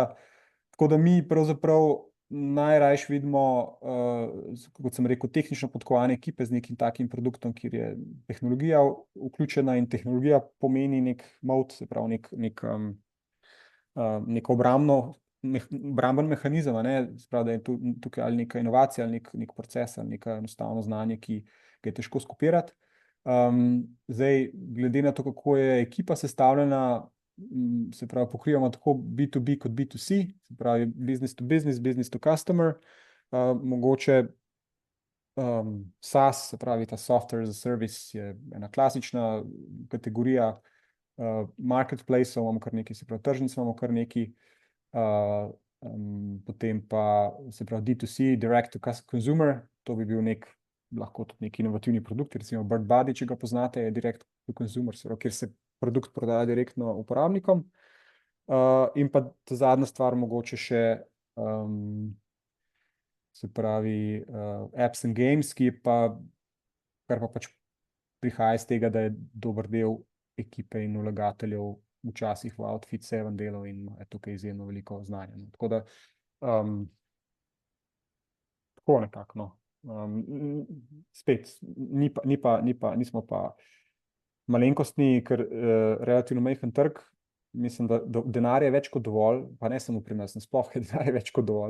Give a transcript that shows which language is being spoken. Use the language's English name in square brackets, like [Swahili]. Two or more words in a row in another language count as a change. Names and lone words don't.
[Slovenian] Tako da mi pravzaprav najrajši vidimo, kot sem rekel, tehnično podkovane ekipe z nekim takim produktom, kjer je tehnologija vključena in tehnologija pomeni nek moat, se pravi neko obramben mehanizem, a ne, se pravi, da je tukaj ali neka inovacija, ali nek proces, ali neka enostavno znanje, ki ga je težko skopirati. Zdaj, glede na to, kako je ekipa sestavljena, se pravi, pokrivamo tako B2B kot B2C, se pravi [English] business to business, business to customer, [Slovenian] mogoče SaaS, se pravi ta [English] software as a service, [Slovenian] je ena klasična kategorija, marketplaceov imamo kar nekaj, se pravi tržnic imamo kar nekaj, potem pa se pravi D2C, [English] direct to consumer, [Slovenian] to bi bil nek lahko tudi neki inovativni produkti, recimo Bird Buddy, če ga poznate, je [English] direct to consumer, [Slovenian] kjer se produkt prodaja direktno uporabnikom. In pa ta zadnja stvar, mogoče še se pravi [English] apps and games, [Slovenian] kar pa pač prihaja iz tega, da je dober del ekipe in vlagateljev včasih v Outfit 7 delov in je tukaj izjemno veliko znanja. Tako da tako nekako, no. Spet, nismo pa malenkostni, ker relativno majhen trg, mislim, da denar je več kot dovolj, pa ne samo pri nas, nasploh je denar je več kot dovolj.